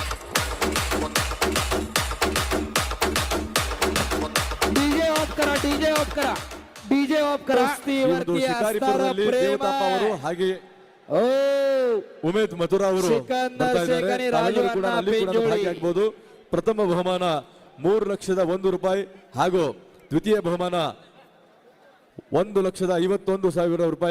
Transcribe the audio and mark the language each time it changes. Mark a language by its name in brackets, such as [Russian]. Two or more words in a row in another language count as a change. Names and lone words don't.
[English] DJ off [Marathi] करा, [English] DJ off [Marathi] करा, [English] DJ off [Marathi] करा. [Kannada] ಈ ಒಂದು ಶಿಕಾರಿಪುರದಲ್ಲಿ ದೇವತಾಪ ಅವರು ಹಾಗೆ ಓ ಉಮೇದ್ ಮಥುರಾ ಅವರು ಸಿಕಂದರ್ ಬರ್ತಾ ಇದ್ದಾರೆ. ಶೇಖ್, ತಾವೆಲ್ಲರೂ ಕೂಡ ರಾಜು ಅಲ್ಲಿ ಕೂಡ ಪೇಜೋಳಿ. ಭಾಗಿಯಾಗಬಹುದು. ಪ್ರಥಮ ಬಹುಮಾನ 3,01,000 ಹಾಗೂ ದ್ವಿತೀಯ ಬಹುಮಾನ 1,51,000 ರೂಪಾಯಿ.